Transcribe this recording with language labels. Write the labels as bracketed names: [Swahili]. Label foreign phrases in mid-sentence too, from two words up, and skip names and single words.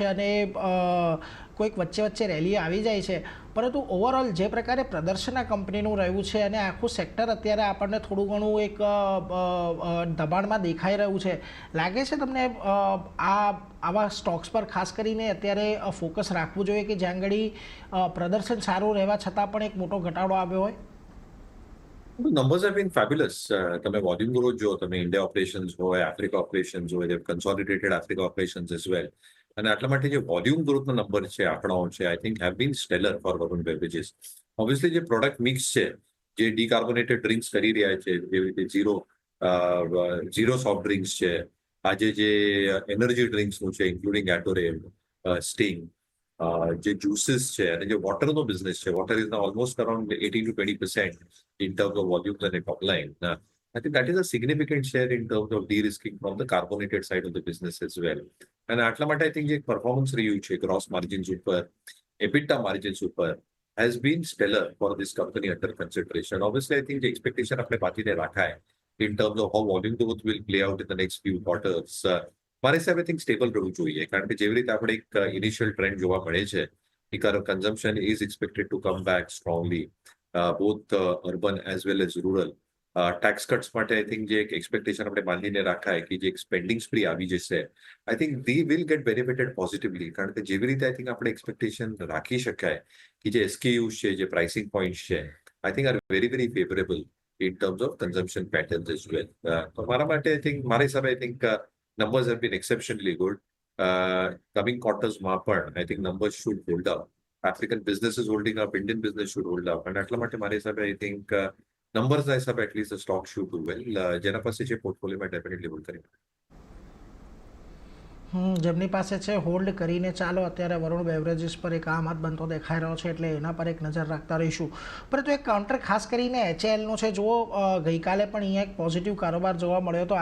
[Gujarati] અને કોઈક વચ્ચે રેલી આવી જાય છે, પરંતુ ઓવરઓલ જે પ્રકારે પ્રદર્શન આ કંપનીનું રહ્યું છે અને આખું સેક્ટર અત્યારે આપણને થોડું ઘણું એક દબાણમાં દેખાઈ રહ્યું છે, લાગે છે તમને આવા સ્ટોક્સ પર ખાસ કરીને અત્યારે ફોકસ રાખવું જોઈએ કે જ્યાં આગળ પ્રદર્શન સારું રહેવા છતાં પણ એક મોટો ઘટાડો આવ્યો હોય? [English] The numbers have been fabulous. [Gujarati] તમે વોલ્યુમ ગ્રોથ જો, તમે ઇન્ડિયા ઓપરેશન્સ હોય, આફ્રિકા ઓપરેશન્સ હોય, [English] they've consolidated Africa operations as well. [Gujarati] અને આટલા માટે જે [English] volume growthનો [Gujarati] નંબર છે, આંકડાઓ છે, [English] I think have been stellar for Varun Beverages. [Gujarati] ઓબ્વિયસલી જે [English] product mix [Gujarati] છે, જે [English] decarbonated drinks [Gujarati] કરી રહ્યા છે, જેવી રીતે [English] zero soft drinks [Gujarati] છે, આજે જે [English] energy drinksનું [Gujarati] છે, ઇન્ક્લુડિંગ ગેટોરેડ, સ્ટિંગ, જે જ્યુસીસ છે અને જે વોટરનો બિઝનેસ છે, [English] water is almost around 18-20% in terms of volumes and top line. I think that is a significant share in terms of de-risking from the carbonated side of the business as well. And [Gujarati] આટલા માટે [English] I think જે performance [Gujarati] રહ્યું છે [English] gross margins ઉપર, EBITDA margins ઉપર has been stellar for this company under consideration. Obviously, I think the expectation [Gujarati] આપણે બાંધીને રાખાય [English] in terms of how volume growth will play out in the next few quarters. [Gujarati] મારા હિસાબે [English] I think [Gujarati] stable રહેવું જોઈએ, કારણ કે જેવી રીતે આપણે એક ઇનિશિયલ ટ્રેન્ડ જોવા મળે છે, [English] consumption is expected to come back strongly. Both urban as well as rural. Tax cuts [Gujarati] માટે [English] I think [Gujarati] જે એક એક્સપેક્ટેશન આપણે બાંધીને રાખાય કે જે એક [English] spending spree [Gujarati] આવી જશે, [English] I think they will get benefited positively. [Gujarati] કારણ કે જેવી રીતે [English] I think [Gujarati] આપણે એક્સપેક્ટેશન રાખી શકાય કે જે SKUs છે, જે પ્રાઇસિંગ પોઈન્ટ્સ છે, [English] I think are very very favorable in terms of consumption patterns as well. [Gujarati] તો મારા માટે [English] I think [Gujarati] મારા હિસાબે [English] I think numbers have been exceptionally good. Coming quartersમાં પણ I think numbers should hold up. African business is holding up, Indian business should hold up. And [Gujarati] આટલા માટે મારા હિસાબે [English] I think numbers [Gujarati] ના હિસાબે [English] at least the stock should do well. [Gujarati] જેના પાસે છે પોર્ટફોલિયોમાં [English] definitely hold [Gujarati] કરી. જેમની પાસે છે હોલ્ડ કરીને ચાલો. અત્યારે વરુણ બેવરેજીસ પર એક આમત બનતો દેખાઈ રહ્યો છે, એટલે એના પર એક નજર રાખતા રહીશું. પરંતુ એક કાઉન્ટર ખાસ કરીને HALનો છે. જુઓ, ગઈકાલે પણ અહીંયા એક પોઝિટિવ કારોબાર જોવા મળ્યો હતો.